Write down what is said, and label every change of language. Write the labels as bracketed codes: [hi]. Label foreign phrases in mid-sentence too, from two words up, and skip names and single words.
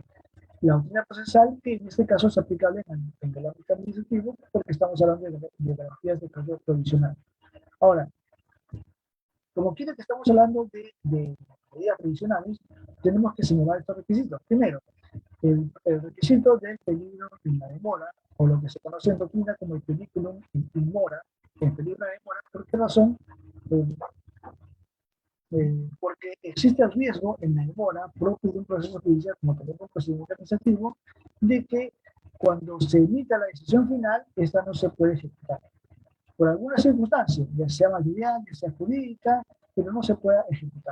[es] La doctrina procesal, que en este caso es aplicable en el ámbito administrativo, porque estamos hablando de garantías de carácter provisional. Ahora, como quiera que estamos hablando de medidas provisionales, tenemos que señalar estos requisitos. Primero, el requisito del peligro en la demora, o lo que se conoce en doctrina como el [la] periculum in mora, [es] el peligro de demora. ¿Por qué razón? Eh, porque existe el riesgo en la demora propio de un proceso judicial, como tenemos un procedimiento administrativo, de que cuando se emita la decisión final, esta no se puede ejecutar. Por alguna circunstancia, ya sea material, ya sea jurídica, pero no se pueda ejecutar.